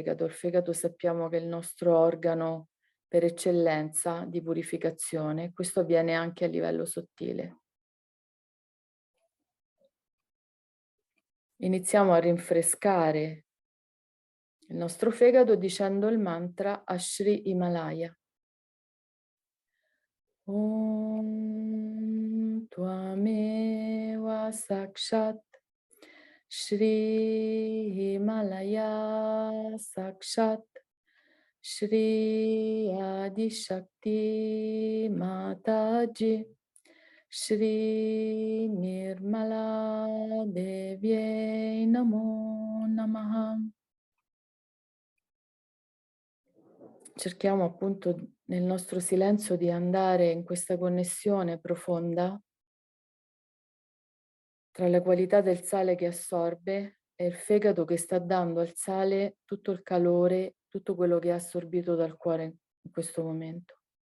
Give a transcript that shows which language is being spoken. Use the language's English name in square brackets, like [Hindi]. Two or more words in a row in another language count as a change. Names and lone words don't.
[Italian] Il fegato sappiamo che è il nostro organo per eccellenza di purificazione. Questo avviene anche a livello sottile. Iniziamo a rinfrescare il nostro fegato dicendo il mantra Ashri Himalaya. [Sanskrit] ॐ त्वमेव साक्षात् श्री हिमालय साक्षात् श्री आदि शक्ति माताजी श्री निर्मला देव्यै नमो नमः. [Italian] Cerchiamo appunto nel nostro silenzio di andare in questa connessione profonda tra la qualità del sale che assorbe e il fegato che sta dando al sale tutto il calore, tutto quello che ha assorbito dal cuore in questo momento.